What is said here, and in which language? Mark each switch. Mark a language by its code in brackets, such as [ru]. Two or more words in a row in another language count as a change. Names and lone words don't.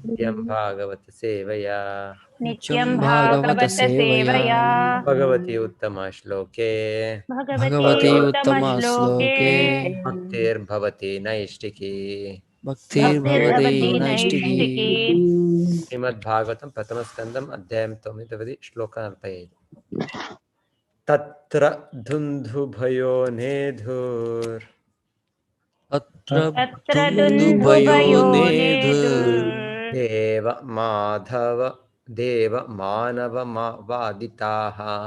[sa] नित्यं भागवत सेवया नित्यं नित्यं भागवत भागवत सेवया Sevaya भगवति उत्तमश्लोके भगवते भगवते उत्तम उत्तमश्लोके Sloke भक्तिर्भवति नैष्टिकी भक्तिर् भवदे भक्तिर्भवति Naistiki नैष्ठिकी [te] శ్రీమద్భాగవతం ప్రథమ స్కందం అధ్యాయం 9 శ్లోకం 45. [sa] తత్ర దుందుభయోనేధుర్ అత్ర తత్ర దుందుభయోనేధుర్ దేవ మాధవ దేవ మానవవాదితాః